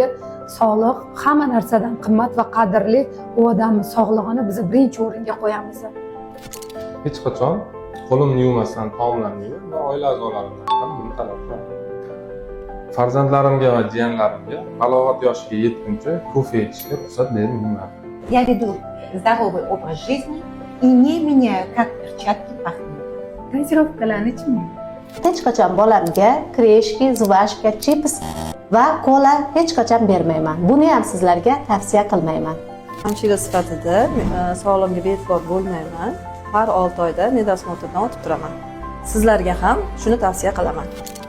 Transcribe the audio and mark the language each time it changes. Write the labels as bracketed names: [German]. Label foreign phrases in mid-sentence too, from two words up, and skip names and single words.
[Uzbek] Sog'liq hamma narsadan qimmat va qadrli. U odamning sog'lig'ini biz birinchi o'ringa qo'yamiz. Hech qachon qo'limni yuvmasdan taomlanmayman va oila a'zolarimdan ham buni talab qilaman. Farzandlarimga va jiyanlarimga balog'at yoshiga yetguncha kofe ichishga ruxsat bermayman. [Russian] Я веду здоровый образ жизни и не меняю, как перчатки пахнут. [Uzbek] Gazirovkalarni ichmayman. Hech qachon bolamga kreshki, zvashka, chips va kola hech qachon bermayman. Buni ham sizlarga tavsiya qilmayman. Hamshira sifatida sog'lig'imga bee'tibor bo'lmayman. Har 6 oyda medosmotrdan o'tib turaman. Sizlarga ham shuni tavsiya qilaman.